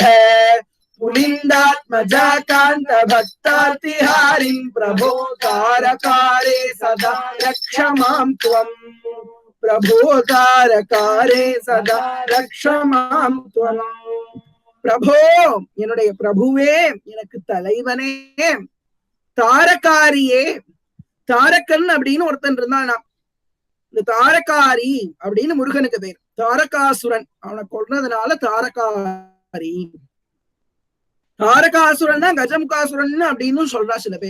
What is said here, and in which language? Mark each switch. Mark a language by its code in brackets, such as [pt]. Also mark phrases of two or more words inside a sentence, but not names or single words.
[sa] पुलिन्दात्मजाकान्त भक्तार्तिहारिं प्रभो तारकारे सदा रक्ष मां त्वम्. प्रभो तारकारे सदा रक्ष मां त्वम्. [ta] பிரபோ என்னுடைய பிரபுவே, எனக்கு தலைவனே, தாரகாரியே. தாரகன் அப்படின்னு ஒருத்தன் இருந்தானா, இந்த தாரகாரி அப்படின்னு முருகனுக்கு பேர். தாரகாசுரன் அவனை கொல்றதுனால தாரகாரி. தாரகாசுரன் தான் கஜமுகாசுரன் அப்படின்னு சொல்றா சில பேர்.